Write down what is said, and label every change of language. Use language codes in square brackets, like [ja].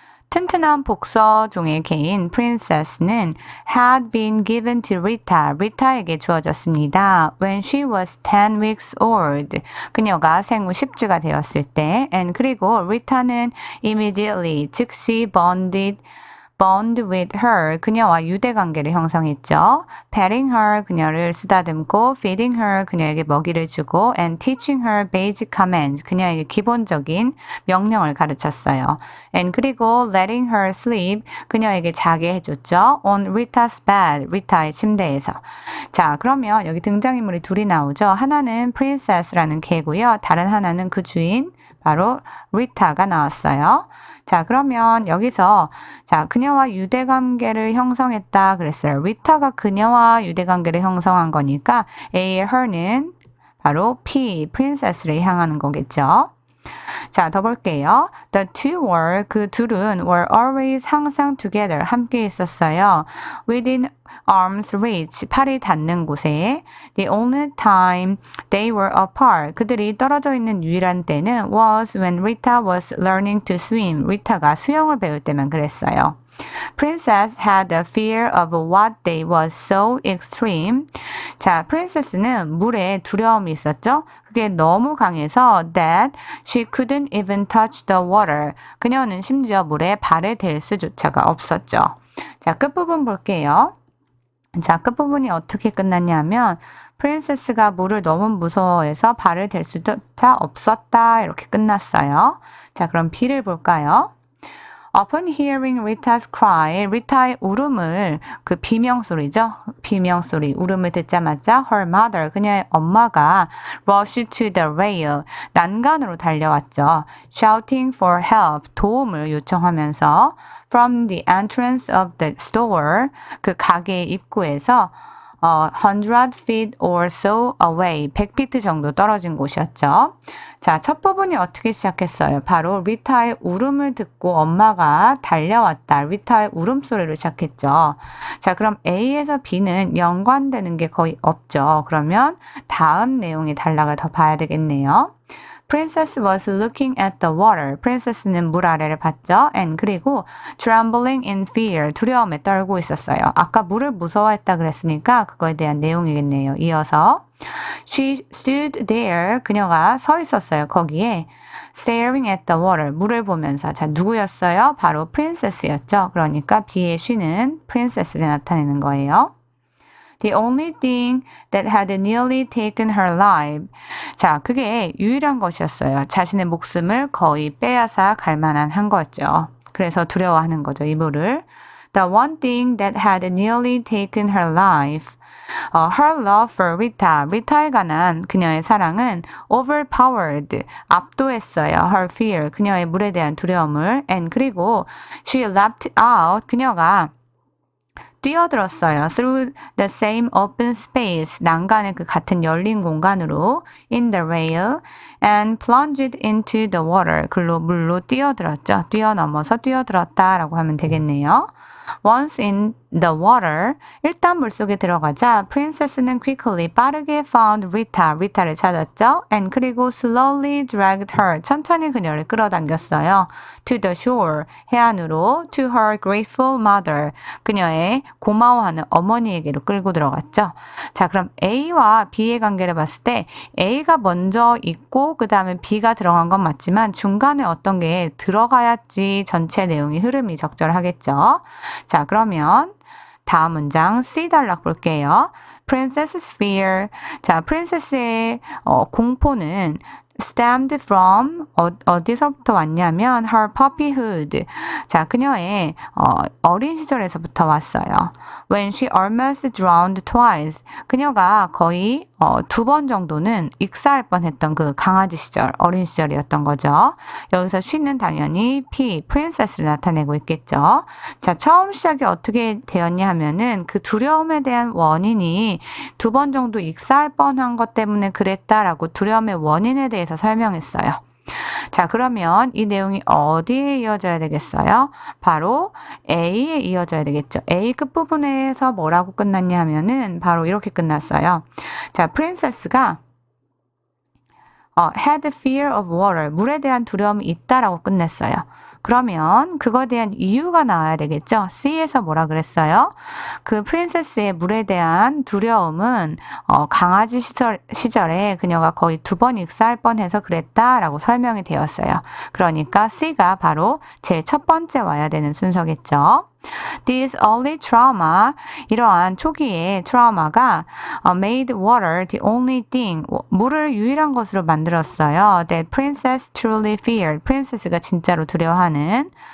[ko] 튼튼한 복서종의 개인 [en] princess는 had been given to Rita. [ko] Rita에게 주어졌습니다. [en] When she was 10 weeks old. [ko] 그녀가 생후 10주가 되었을 때. [en] And [ko] 그리고 Rita는 [en] immediately, [ko] 즉시 [en] bond with her, [ko] 그녀와 유대관계를 형성했죠. [en] petting her, [ko] 그녀를 쓰다듬고, [en] feeding her, [ko] 그녀에게 먹이를 주고, [en] and teaching her basic commands, [ko] 그녀에게 기본적인 명령을 가르쳤어요. [en] and [ko] 그리고 [en] letting her sleep, [ko] 그녀에게 자게 해줬죠. [en] on Rita's bed, [ko] 리타의 침대에서. 자, 그러면 여기 등장인물이 둘이 나오죠. 하나는 princess라는 개고요. 다른 하나는 그 주인, 바로 리타가 나왔어요. 자, 그러면 여기서 자, 그녀와 유대관계를 형성했다 그랬어요. 리타가 그녀와 유대관계를 형성한 거니까 A의 her는 바로 P, princess를 향하는 거겠죠. 자, 더 볼게요. [en] The two were, [ko] 그 둘은 [en] were always, [ko] 항상 [en] together, [ko] 함께 있었어요. [en] Within arm's reach, [ko] 팔이 닿는 곳에. [en] The only time they were apart, [ko] 그들이 떨어져 있는 유일한 때는 [en] was when Rita was learning to swim. [ko] 리타가 수영을 배울 때만 그랬어요. [en] Princess had a fear of what they was so extreme. [ko] 자, princess는 물에 두려움이 있었죠. 그게 너무 강해서 [en] that she couldn't even touch the water. [ko] 그녀는 심지어 물에 발을 댈 수조차가 없었죠. 자, 끝부분 볼게요. 자, 끝부분이 어떻게 끝났냐면 프린세스가 물을 너무 무서워해서 발을 댈 수조차 없었다 이렇게 끝났어요. 자, 그럼 B를 볼까요? [en] Upon hearing Rita's cry, [ko] 리타의 울음을, 그 비명소리죠. 비명소리, 울음을 듣자마자 [en] her mother, [ko] 그녀의 엄마가 [en] rushed to the rail, [ko] 난간으로 달려왔죠. [en] Shouting for help, [ko] 도움을 요청하면서 [en] from the entrance of the store, [ko] 그 가게의 입구에서 [en] 100 feet or so away, [ko] 100피트 정도 떨어진 곳이었죠. 자, 첫 부분이 어떻게 시작했어요? 바로 리타의 울음을 듣고 엄마가 달려왔다. 리타의 울음소리로 시작했죠. 자, 그럼 A에서 B는 연관되는 게 거의 없죠. 그러면 다음 내용의 단락을 더 봐야 되겠네요. [en] Princess was looking at the water. [ko] Princess는 물 아래를 봤죠. [en] And [ko] 그리고 [en] trembling in fear. [ko] 두려움에 떨고 있었어요. 아까 물을 무서워했다 그랬으니까 그거에 대한 내용이겠네요. 이어서 [en] She stood there. [ko] 그녀가 서 있었어요. 거기에 [en] staring at the water. [ko] 물을 보면서. 자, 누구였어요? 바로 princess였죠. 그러니까 B의 she는 princess를 나타내는 거예요. [en] The only thing that had nearly taken her life. [ko] 자, 그게 유일한 것이었어요. 자신의 목숨을 거의 빼앗아 갈 만한 한 거죠. 그래서 두려워하는 거죠, 이 물을. [en] The one thing that had nearly taken her life. Her love for Rita. [ko] 리타에 관한 그녀의 사랑은 [en] overpowered. [ko] 압도했어요. [en] Her fear. [ko] 그녀의 물에 대한 두려움을. [en] And [ko] 그리고 [en] she leapt out. [ko] 그녀가 뛰어들었어요. [en] Through the same open space, [ko] 난간의 그 같은 열린 공간으로 [en] in the rail and plunged into the water. [ko] 글로 물로 뛰어들었죠. 뛰어넘어서 뛰어들었다라고 하면 되겠네요. [en] Once in the water, [ko] 일단 물속에 들어가자 princess는 [en] quickly, [ko] 빠르게 [en] found Rita, [ko] 리타를 찾았죠. [en] And [ko] 그리고 [en] slowly dragged her, [ko] 천천히 그녀를 끌어당겼어요. [en] To the shore, [ko] 해안으로, [en] to her grateful mother, [ko] 그녀의 고마워하는 어머니에게로 끌고 들어갔죠. 자, 그럼 A와 B의 관계를 봤을 때 A가 먼저 있고 그 다음에 B가 들어간 건 맞지만 중간에 어떤 게 들어가야지 전체 내용이 흐름이 적절하겠죠. 자, 그러면 다음 문장 C 단락 볼게요. [en] Princess's fear. [ko] 자, 프린세스의 공포는 [en] stemmed from [ko] 어디서부터 왔냐면 [en] her puppyhood. [ko] 자, 그녀의 어린 시절에서부터 왔어요. [en] When she almost drowned twice. [ko] 그녀가 거의 2번 정도는 익사할 뻔했던 그 강아지 시절, 어린 시절이었던 거죠. 여기서 she는 당연히 princess를 나타내고 있겠죠. 자, 처음 시작이 어떻게 되었냐 하면은 그 두려움에 대한 원인이 2번 정도 익사할 뻔한 것 때문에 그랬다라고 두려움의 원인에 대해서 설명했어요. 자, 그러면 이 내용이 어디에 이어져야 되겠어요? 바로 A에 이어져야 되겠죠. A 끝부분에서 뭐라고 끝났냐 하면은 바로 이렇게 끝났어요. 자, 프린세스가 [en] had fear of water, [ko] 물에 대한 두려움이 있다라고 끝냈어요. 그러면 그거에 대한 이유가 나와야 되겠죠. C에서 뭐라 그랬어요? 그 프린세스의 물에 대한 두려움은 강아지 시절에 그녀가 거의 2번 익사할 뻔해서 그랬다라고 설명이 되었어요. 그러니까 C가 바로 제일 첫 번째 와야 되는 순서겠죠. [en] This early trauma, [ko] 이러한 초기의 트라우마가 [en] made water the only thing, [ko] 물을 유일한 것으로 만들었어요. [en] That princess truly feared, princess가 [ko] 진짜로 두려워하는.